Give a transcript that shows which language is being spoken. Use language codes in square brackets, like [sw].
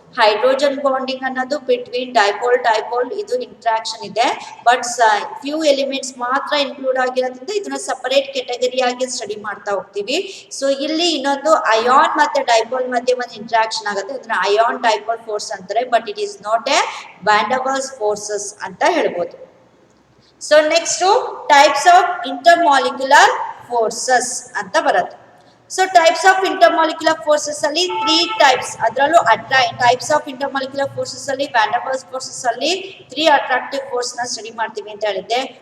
[kn] Hydrogen bonding ಅನ್ನೋದು between dipole ಇದು interaction ಇದೆ, ಬಟ್ ಫ್ಯೂ ಎಲಿಮೆಂಟ್ಸ್ ಮಾತ್ರ ಇನ್ಕ್ಲೂಡ್ ಆಗಿರೋದ್ರಿಂದ ಇದನ್ನ ಸಪರೇಟ್ ಕೆಟಗರಿ ಆಗಿ ಸ್ಟಡಿ ಮಾಡ್ತಾ ಹೋಗ್ತೀವಿ. ಸೊ ಇಲ್ಲಿ ಇನ್ನೊಂದು ಅಯಾನ್ ಮತ್ತೆ ಡೈಪೋಲ್ ಮಧ್ಯೆ ಒಂದು ಇಂಟ್ರಾಕ್ಷನ್ ಆಗುತ್ತೆ, ಅದನ್ನ ಅಯಾನ್ ಡೈಪೋಲ್ ಫೋರ್ಸ್ ಅಂತಾರೆ. [en] but it is not a van der Waals forces [kn] ಅಂತ ಹೇಳ್ಬೋದು. So next types of intermolecular forces ಅಂತ ಬರುತ್ತೆ. So types of intermolecular forces ಅಲ್ಲಿ 3 ಟೈಪ್ಸ್. ಅದರಲ್ಲೂ ಟೈಪ್ಸ್ ಆಫ್ ಇಂಟರ್ಮಾಲಿಕ್ಯುಲರ್ ಫೋರ್ಸಸ್ ಅಲ್ಲಿ ವ್ಯಾನ್ ಡರ್ ವಾಲ್ಸ್ ಫೋರ್ಸಸ್ ಅಲ್ಲಿ 3 attractive force ನ ಸ್ಟಡಿ ಮಾಡ್ತೀವಿ ಅಂತ ಹೇಳಿದ್ದೆ.